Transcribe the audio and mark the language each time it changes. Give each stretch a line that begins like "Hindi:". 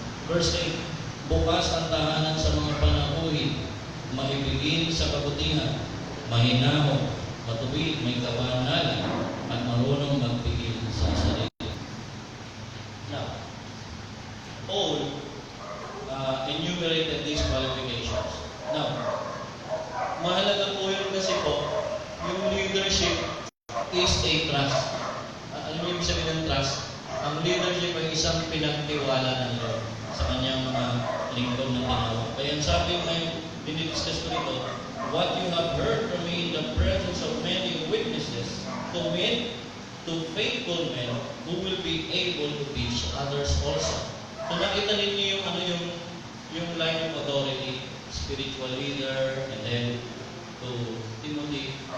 Filipino: Verse 8, bukas ang tahanan sa mga panahuhin, maibigin sa kabutihan, mahinahon, matuwid, may kabanalan, at marunong magpigil sa sarili.
English: Now, Paul enumerated these qualifications.
Filipino: Now, mahalaga po yun kasi po, yung
English: leadership is a trust.
Filipino: Alam niyo ibig sabihin ng trust? Ang leadership ay isang pinagtiwala ng Lord sa kanyang mga lingkod na tinawag. Kaya sabi ngayon, dinidiscuss ko rito,
English: what you have heard from me in the presence of many witnesses, commit to faithful men who will be able to teach others also. So
Filipino: nakita ninyo yung
English: line of authority, spiritual leader, and then to Timothy.